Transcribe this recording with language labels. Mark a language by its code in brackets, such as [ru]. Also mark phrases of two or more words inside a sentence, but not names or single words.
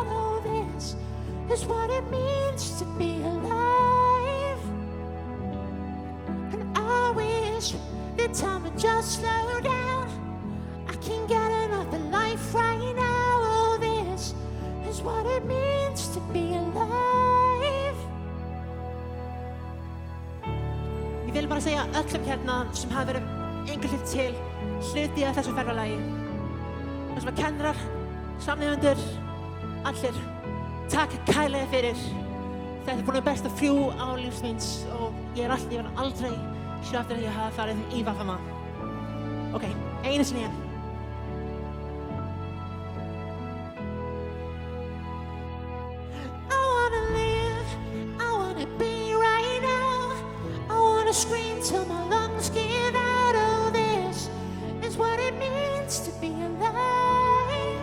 [en] Oh, this is what it means to be alive. And I wish the time would just slow down. I can't get enough of life right now. Oh, this is what it means to be alive. [is] Ég vil bara segja öllum hérna sem hafa verið einhver hlut til hluti af þessu ferðalagi. Það sem að kennarar, samnemendur, allir, takk kærlega fyrir. Þetta er búin að besta 3 ár lífs míns og ég var aldrei sjá eftir að ég hafa farið í VFMA. Ok, einu sinni enn. [en] I wanna live, I wanna be right now. I wanna scream till my lungs give out. Oh, this is what it means to be alive.